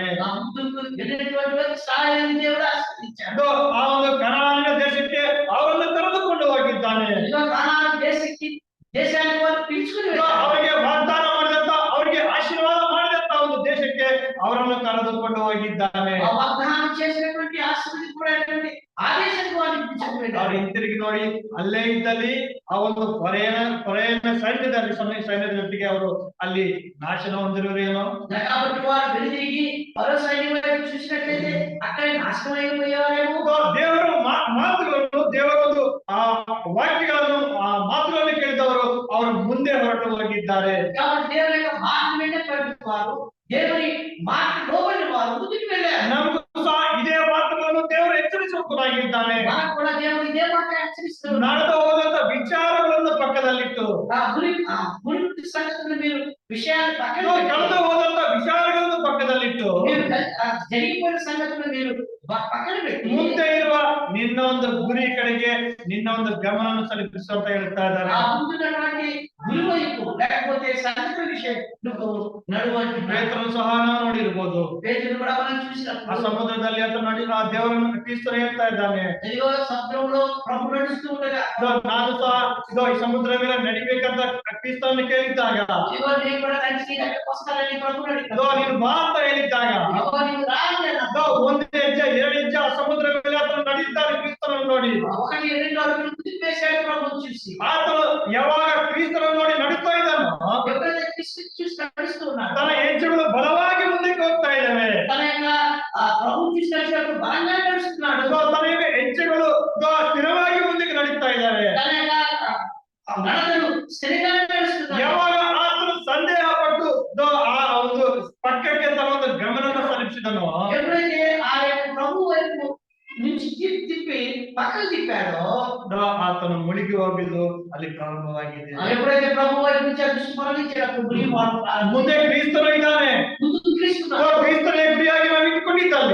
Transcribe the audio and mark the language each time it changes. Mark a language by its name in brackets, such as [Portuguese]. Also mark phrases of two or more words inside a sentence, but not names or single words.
[Telugu] ఆ ముందుకు వెళ్ళినటువంటి సాయం దేవుడు ఆశీర్వదించాడు. [Kannada] ಆ ಒಂದು ಕನಾನಿನ ದೇಶಕ್ಕೆ ಅವರನ್ನು ಕರೆದುಕೊಂಡು ಹೋಗಿದ್ದಾನೆ. [Telugu] ఇదిగో కానాను దేశానికి వారు పిలుచుకుని వెళ్ళారు. [Kannada] ಅವರಿಗೆ ವಾಗ್ದಾನ ಮಾಡಿದಂತ, ಅವರಿಗೆ ಆಶೀರ್ವಾದ ಮಾಡಿದಂತ ಒಂದು ದೇಶಕ್ಕೆ ಅವರನ್ನು ಕರೆದುಕೊಂಡು ಹೋಗಿದ್ದಾನೆ. [Telugu] ఆ వాగ్దానం చేసినటువంటి ఆశీర్వదించబడినటువంటి ఆ దేశానికి వారిని పిలుచుకుని [Kannada] ಅವ್ರು [Telugu] వెళ్ళారు. [Kannada] ಹಿಂತಿರುಗಿ ನೋಡಿ ಅಲ್ಲೇ ಇದ್ದಲ್ಲಿ ಆ ಒಂದು ಹೊರೆಯ ಸೈನ್ಯದ ಜೊತೆಗೆ ಅವರು ಅಲ್ಲಿ ನಾಶನ ಹೊಂದಿರುವುದೇನೋ. [Telugu] కాబట్టి వారు వెనుదిరిగి పరో సైన్యం వైపు చూసినట్లయితే అక్కడే నాశనం అయిపోయేవారేమో. [Kannada] ದೇವರ ಮಾತುಗಳನ್ನು, ದೇವರ ಒಂದು ಆ ವಾಕ್ಯಗಳನ್ನು, ಆ ಮಾತುಗಳನ್ನು ಕೇಳಿದವರು ಅವರು ಮುಂದೆ ಹೊರಟು ಹೋಗಿದ್ದಾರೆ. [Telugu] కాబట్టి దేవుని యొక్క మాట విన్నటువంటి వారు, దేవుని మాట లోబడిన వారు ముందుకు వెళ్ళారు. [Kannada] ನಮಗೂ ಸಹ ಇದೇ ಮಾತುಗಳನ್ನು ದೇವರು ಎಚ್ಚರಿಸುವುದಾಗಿದ್ದಾನೆ. [Telugu] మనకు కూడా దేవుడు ఇదే మాట హెచ్చరిస్తున్నాడు. [Kannada] ನಡೆದು ಹೋದಂತ ವಿಚಾರಗಳನ್ನು ಪಕ್ಕದಲ್ಲಿಟ್ಟು, [Telugu] మునుపటి సంగతులు మీరు విషయాలు పక్కన [Kannada] ಕಳೆದು ಹೋದಂತ ವಿಚಾರಗಳನ್ನು ಪಕ್ಕದಲ್ಲಿಟ್ಟು, [Telugu] మీరు జరిగిపోయిన సంగతులు మీరు పక్కన పెట్టి [Kannada] ಮುಂದೆ ಇರುವ ನಿನ್ನ ಒಂದು ಗುರಿ ಕಡೆಗೆ ನಿನ್ನ ಒಂದು ಗಮನ ಸಲ್ಲಿಸು ಅಂತ ಹೇಳ್ತಾ ಇದ್ದಾರೆ. [Telugu] ఆ ముందున్నటువంటి గురి వైపు, లేకపోతే సంగతుల విషయం నువ్వు నడువంటి [Kannada] ಪೇತ್ರನು ಸಹ ನಾವು ನೋಡಿರ್ಬೋದು. [Telugu] పేతురు కూడా మనం [Kannada] ಆ [Telugu] చూసినప్పుడు [Kannada] ಸಮುದ್ರದಲ್ಲಿ ಆತ ನೋಡಿ ಆ ದೇವರನ್ನು ಕ್ರಿಸ್ತರು ಹೇಳ್ತಾ ಇದ್ದಾನೆ, [Telugu] ఇదిగో సముద్రంలో ప్రభు నడుస్తూ ఉండగా [Kannada] ನಾನು ಸಹ ಈ ಸಮುದ್ರ ಮೇಲೆ ನಡಿಬೇಕಂತ ಕ್ರಿಸ್ತವನ್ನು ಕೇಳಿದ್ದಾಗ, [Telugu] ఇదిగో నేను కూడా కలిసి అక్కడికి వస్తానని ప్రభు అడిగాడు. [Kannada] ನೀನು ಬಾ ಅಂತ ಹೇಳಿದ್ದಾಗ, [Telugu] ఇదిగో నీవు రా అన్నాడు. [Kannada] ಒಂದು ಹೆಜ್ಜೆ ಎರಡು ಹೆಜ್ಜೆ ಆ ಸಮುದ್ರ ಮೇಲೆ ಆತನು ನಡೀತಾನೆ ಕ್ರಿಸ್ತನನ್ನು ನೋಡಿ. [Telugu] ఒకటి రెండు అడుగులు ముందుకు వేశాడు ప్రభు చూసి. [Kannada] ಆತನು ಯಾವಾಗ ಕ್ರಿಸ್ತನನ್ನು ನೋಡಿ ನಡೀತಾ ಇದ್ದಾನೋ, [Telugu] ఎప్పుడైతే క్రీస్తు చూసి నడుస్తూ ఉన్నాడు, [Kannada] ತನ್ನ ಹೆಜ್ಜೆಗಳು ಬಲವಾಗಿ ಮುಂದಕ್ಕೆ ಹೋಗ್ತಾ ಇದ್ದಾವೆ. [Telugu] తన యొక్క ప్రభు చూసి నడిచినప్పుడు బలంగా నడుస్తున్నాడు. [Kannada] ತನ್ನ ಹೆಜ್ಜೆಗಳು ಸ್ಥಿರವಾಗಿ ಮುಂದಕ್ಕೆ ನಡೀತಾ ಇದ್ದಾವೆ. [Telugu] తన యొక్క నడతలు స్థిరంగా నడుస్తున్నాడు. [Kannada] ಯಾವಾಗ ಆತನು ಸಂದೇಹ ಪಟ್ಟು ಆ ಒಂದು ಪಕ್ಕಕ್ಕೆ ತನ್ನ ಒಂದು ಗಮನವನ್ನು ಸಲ್ಲಿಸಿದನೋ, [Telugu] ఎప్పుడైతే ఆ యొక్క ప్రభు వైపు నుంచి తిప్పి పక్కకు తిప్పాడో, [Kannada] ಆತನು ಮುಳುಗಿ ಹೋಗಿದ್ದು ಅಲ್ಲಿ ಪ್ರಾರಂಭವಾಗಿದೆ. [Telugu] ఎప్పుడైతే ప్రభు వైపు నుంచి ఆ దృష్టి మరలించినప్పుడు [Kannada] ಮುಂದೆ ಕ್ರಿಸ್ತನು ಇದ್ದಾನೆ. [Telugu] ముందు క్రీస్తున్నాడు. [Kannada] ಕ್ರಿಸ್ತನೇ ಗುರಿಯಾಗಿ ನಾವು ಇಟ್ಟುಕೊಂಡಿದ್ದಲ್ಲಿ